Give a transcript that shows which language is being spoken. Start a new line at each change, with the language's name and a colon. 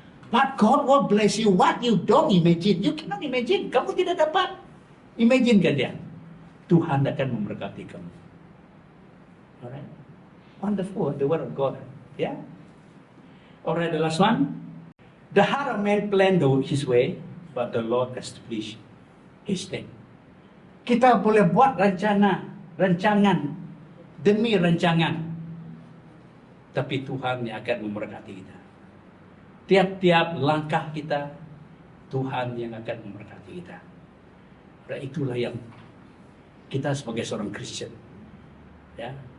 English: But God will bless you what you don't imagine. You cannot imagine.
Malay: Kamu tidak dapat. Imagine kan dia. Tuhan akan memberkati kamu.
English: Alright? Wonderful, the word of God. Yeah? Alright, the last one. The heart of man planned his way, but the Lord established his name.
Malay: Kita boleh buat rancangan demi rancangan, tapi Tuhan yang akan memberkati kita. Tiap-tiap langkah kita, Tuhan yang akan memberkati kita. Dan itulah yang kita sebagai seorang Kristen, ya.